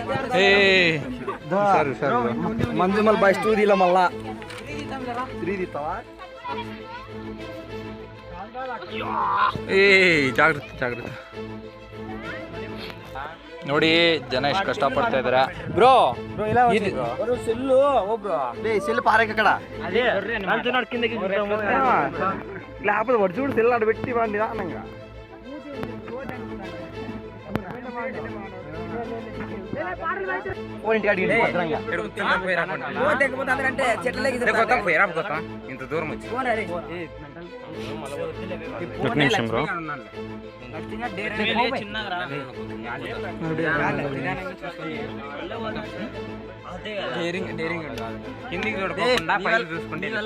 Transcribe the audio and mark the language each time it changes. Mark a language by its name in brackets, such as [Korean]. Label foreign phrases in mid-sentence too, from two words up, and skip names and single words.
[Kannada] ಮಂಜು ಮಲ್ ಬಾಯ್ ಸ್ಟೂದಿಲ್ಲ ಮಲ್ಲ ಜಾಗೃತ ಜಾಗೃತ. ನೋಡಿ ಜನ ಎಷ್ಟು ಕಷ್ಟ ಪಡ್ತಾ ಇದಾರೆ ಬ್ರೋ. [Telugu] సెల్లు సెల్లు పారేకక్కడ లేకపోతే వాడు చూడు సెల్లు ఆడ పెట్టి వాడు నిదానంగా. ఇంత దూరం వచ్చి కిందికి చూడకుండా పైకి చూసుకుంటే